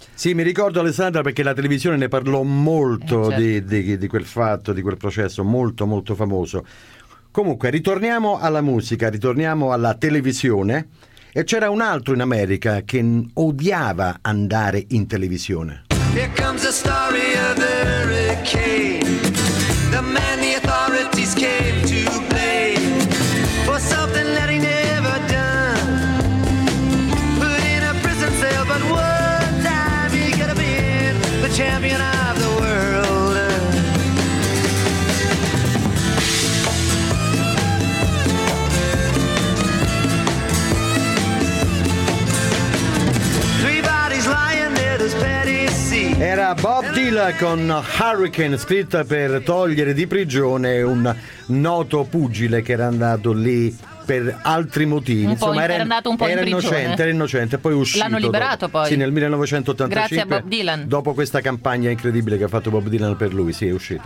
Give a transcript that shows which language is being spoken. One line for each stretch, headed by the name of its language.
Italian: Sì, mi ricordo, Alessandra, perché la televisione ne parlò molto, certo, di quel fatto, di quel processo molto molto famoso. Comunque, ritorniamo alla musica, ritorniamo alla televisione. E c'era un altro in America che odiava andare in televisione.
English: Here comes the story of the hurricane. The man the authorities came to blame for something that he never done. Put in a prison cell, but one time he could have been the champion of the world. Three bodies lying near this petty.
Italian: Era Bob Dylan con Hurricane, scritta per togliere di prigione un noto pugile che era andato lì per altri motivi. Insomma, era andato un po' era in prigione. Innocente, era innocente, poi uscito. L'hanno liberato dopo. Poi. Sì, nel 1985. Grazie a Bob Dylan. Dopo questa campagna incredibile che ha fatto Bob Dylan per lui, sì, è uscito.